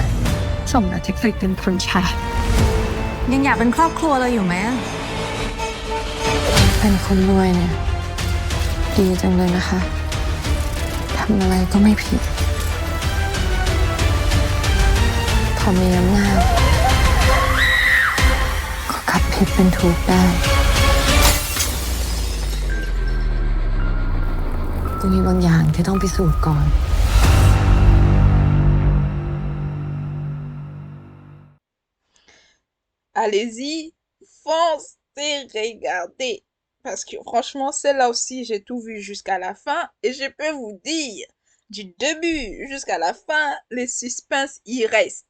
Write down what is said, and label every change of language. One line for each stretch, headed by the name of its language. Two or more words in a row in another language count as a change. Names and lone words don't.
Thai: สมกับที่เคยเป็นคนชายยังอยากเป็นครอบครัวเราอยู่ไหมเป็นคนรวยเนี่ยดีจังเลยนะคะทำอะไรก็ไม่ผิดพอมีอำนาจก็กลับผิดเป็นถูกได้ก็มีบางอย่างที่ต้องพิสูจน์ก่อน
French: Allez-y, foncez, regardez. Parce que franchement, celle-là aussi, j'ai tout vu jusqu'à la fin. Et je peux vous dire, du début jusqu'à la fin, les suspens y restent.